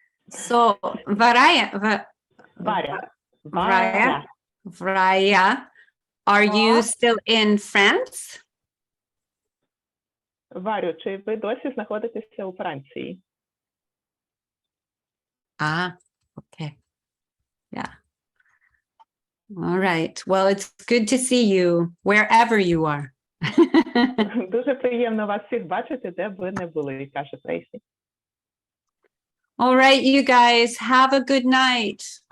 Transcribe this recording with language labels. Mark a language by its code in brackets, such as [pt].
[en] So, Varya, Vraya, are you still in France? [uk] Варю, чи ви досі знаходитеся у Франції? [en] Ah, okay. Yeah. All right. Well, it's good to see you wherever you are. [uk] Дуже приємно вас всіх бачити, де б ви не були, каже Трейсі. [en] All right, you guys, have a good night.